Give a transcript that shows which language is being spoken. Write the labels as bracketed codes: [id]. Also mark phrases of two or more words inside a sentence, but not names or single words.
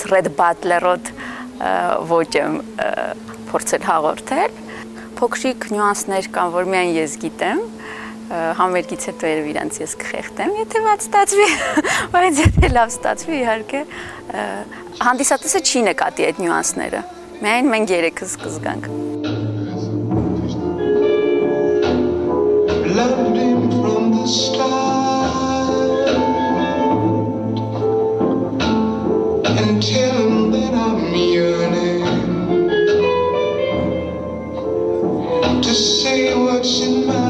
[hy] Red Butler-ոտ ոչ եմ փորձել հաղորդել։ Փոքրիկ նյուանսներ կան, որ միայն ես գիտեմ, համերգից հետո երբ իրանց ես կխեղդեմ, եթե ված ստացվի, բայց եթե լավ ստացվի, իհարկե, հանդիսատեսը չի նկատի այդ նյուանսները, միայն մենք երեքս կզգանք։ [en] Loved him from the start and tell him that I'm yearning to say what's in